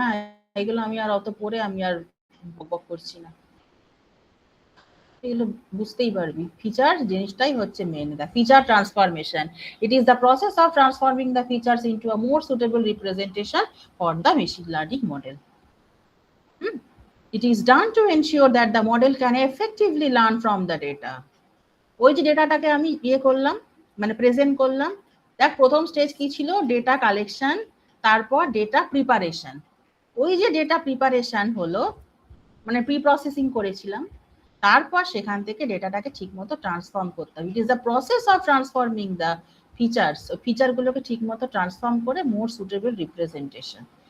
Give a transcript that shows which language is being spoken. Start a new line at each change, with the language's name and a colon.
Bangla: হ্যাঁ এগুলো আমি আর অত পড়ে আমি আর বক করছি না, এগুলো বুঝতেই পারবি। ফিচার জিনিসটাই হচ্ছে main.
English: The feature transformation, it is the process of transforming the features into a more suitable representation for the machine learning model. It is done to ensure that the model can effectively learn from the data.
Bangla: ওই যে ডেটাটাকে আমি ইয়ে করলাম, মানে present করলাম, দেখ প্রথম stage কি ছিল, ডেটা কালেকশন, তারপর ডেটা প্রিপারেশন। ওই যে ডেটা প্রিপারেশন হলো, মানে প্রি প্রসেসিং করেছিলাম, তারপর সেখান থেকে ডেটাটাকে ঠিকমতো ট্রান্সফর্ম করতে হবে।
English: it is the process of transforming the features,
Bangla: ফিচারগুলোকে ঠিকমতো ট্রান্সফর্ম করে মোর সুটেবল রিপ্রেজেন্টেশন।